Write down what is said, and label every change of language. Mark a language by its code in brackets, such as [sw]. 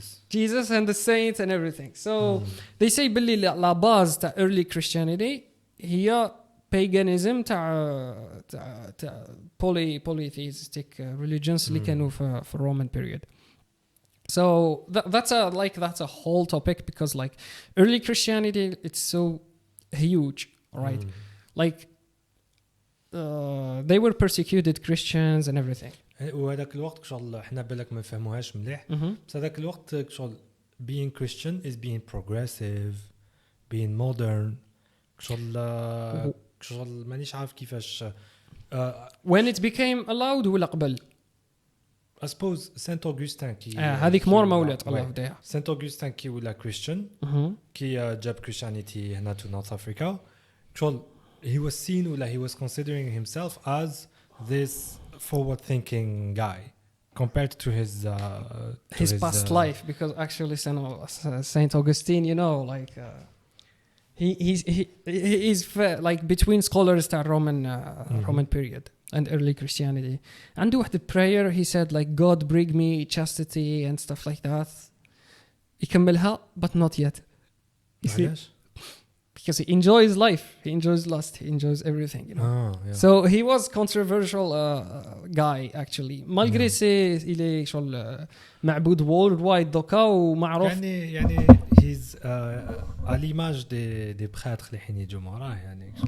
[en] Jesus and the saints and everything. So they say [ar] باللي [fr] la base [en] تاع early Christianity [ar] هي paganism تاع [en] polytheistic religions [ar] اللي كانوا في [en] Roman period. So that's a whole topic because like early Christianity it's so huge, right? Like they were persecuted Christians and everything. [ar] وهذاك الوقت شغل احنا بالك ما فهموهاش مليح بس هذاك الوقت شغل [en] being Christian is being progressive, being modern [ar] شغل مانيش عارف كيفاش [en] when it became allowed [ar] ولا قبل [en] I suppose Saint Augustine [fr] qui [ar] هذيك مور ما ولات الله يهديها. [en] Saint Augustine [fr] qui [en] ولا Christian qui [ar] جاب [en] Christianity [ar] هنا [en] to North Africa. Actually, he was seen [ar] ولا [en] he was considering himself as this forward-thinking guy compared to his past life, because actually Saint Augustine, you know, like he's like between scholars تاع Roman period and early Christianity. [ar] عنده واحد [en] prayer, he said like God bring me chastity and stuff like that. [ar] يكملها [en] but not yet. You see? Because he enjoys life, he enjoys lust, he enjoys everything, you know. So he was controversial guy actually. [fr] Malgré il est [ar] شغل معبود [en] worldwide [ar] دوكا ومعروف. يعني [en] he's [fr] à l'image des prêtres [ar] اللي حين يجوا مراه يعني.